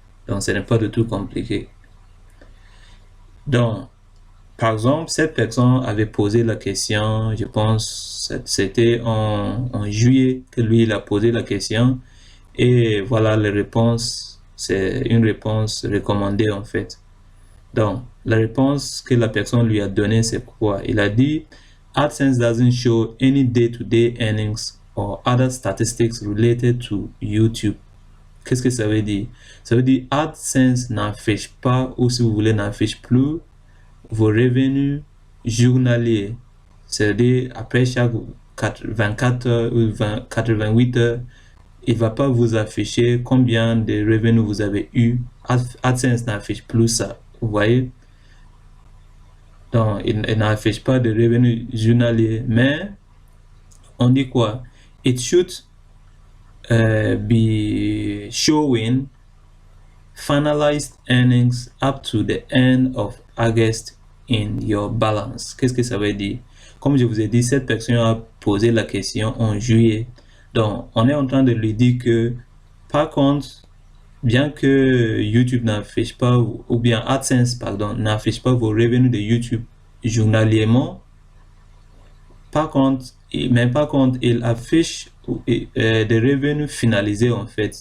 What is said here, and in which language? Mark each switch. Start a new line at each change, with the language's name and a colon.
French: Donc, ce n'est pas du tout compliqué. Donc, par exemple, cette personne avait posé la question, je pense, c'était en juillet que lui, il a posé la question. Et voilà la réponse, c'est une réponse recommandée en fait. Donc, la réponse que la personne lui a donnée, c'est quoi? Il a dit,
English: AdSense doesn't show any day-to-day earnings or other statistics related to YouTube.
French: Qu'est-ce que ça veut dire? Ça veut dire AdSense n'affiche pas, ou si vous voulez, n'affiche plus vos revenus journaliers. C'est-à-dire, après chaque 24 heures ou 88 heures, il ne va pas vous afficher combien de revenus vous avez eu. AdSense n'affiche plus ça. Vous voyez? Donc, il n'affiche pas de revenus journaliers. Mais, on dit quoi?
English: It should be showing finalized earnings up to the end of August in your balance.
French: Qu'est-ce que ça veut dire? Comme je vous ai dit, cette personne a posé la question en juillet. Donc, on est en train de lui dire que, par contre, bien que YouTube n'affiche pas, ou bien AdSense, pardon, n'affiche pas vos revenus de YouTube journalièrement, par contre, il affiche des revenus finalisés en fait.